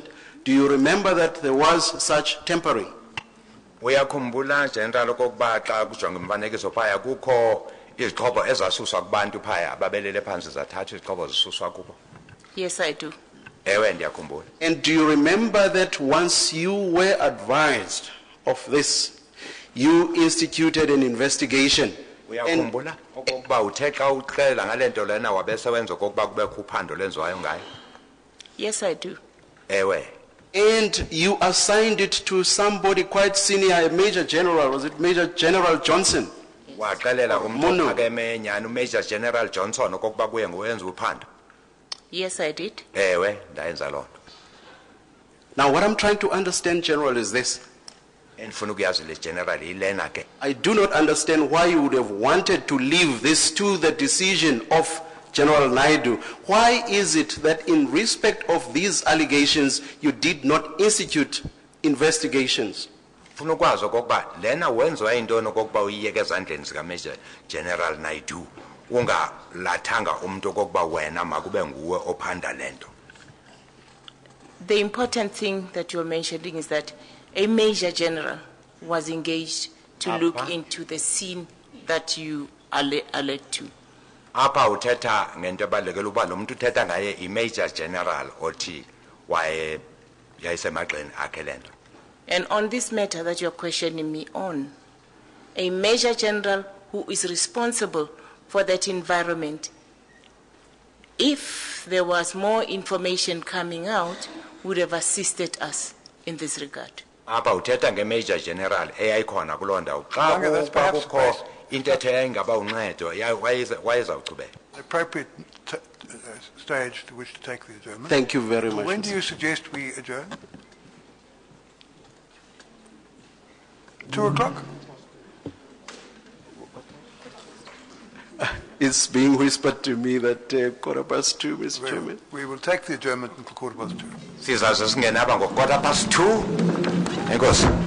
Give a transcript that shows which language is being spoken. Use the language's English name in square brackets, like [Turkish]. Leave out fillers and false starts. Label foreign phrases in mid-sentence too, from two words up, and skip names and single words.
[English] Do you remember that there was such tampering? [Xhosa] Uyakhumbula General okokuba xa kujonga imfanekiso phaya kukho izixhobo ezasuswa kubantu phaya ababelele phansi zathathwa izixhobo zisuswa kubo? [English] Yes, I do. [Xhosa] Ewe ndiyakhumbula. [English] And do you remember that once you were advised of this, you instituted an investigation? [Xhosa] Uyakhumbula okokuba uthe xa uxela ngalento lena wabesewenza okokuba kubekho uphando lenziwayo ngayo? [English] Yes, I do. [Xhosa] Ewe. [English] And you assigned it to somebody quite senior, a Major General. Was it Major General Johnson? [Xhosa] Waxelela Mono. umuntu akeme nyani uMajor General Johnson okokuba kuye ngowenza uphando? [English] Yes, I did. [Xhosa] Ewe ndayenza loo nto. [English] Now what I'm trying to understand, General, is this. [Xhosa] Endifuna ukuyazi le General ilena ke. [English] I do not understand why you would have wanted to leave this to the decision of General Naidu. Why is it that in respect of these allegations, you did not institute investigations? [Xhosa] Funa ukwazi okokuba lena wenziwa yintoni okokuba uyiyeke ezandleni zikaMajor General Naidu ungalathanga umuntu okokuba wena makube nguwe ophanda lento. [English] The important thing that you're mentioning is that a Major General was engaged to look into the scene that you alert to. [Xhosa] apha uthetha ngento ebalulekile uba lo muntu uthetha ngaye i- [English] major general [Xhosa] othi waye yayisemagxeni akhe le nto. [English] And on this matter that you're questioning me on, a Major General who is responsible for that environment, if there was more information coming out, would have assisted us in this regard. [Xhosa] Apha uthetha nge- [English] major general [Xhosa] eyayikhona kuloo ndawo [English] Malanga, that's [Xhosa] xa [English] perhaps [Xhosa] kukho intetho eyayingaba uncedo wayezawuchubeka. [English] Appropriate stage to which to take the adjournment. Thank you very much. When do you suggest we adjourn? 2 o'clock? It's being whispered to me that 2:15, Mr. Chairman. We will take the adjournment until 2:15. [Xhosa] Sizaze singene apha ngo2:15. Enkosi.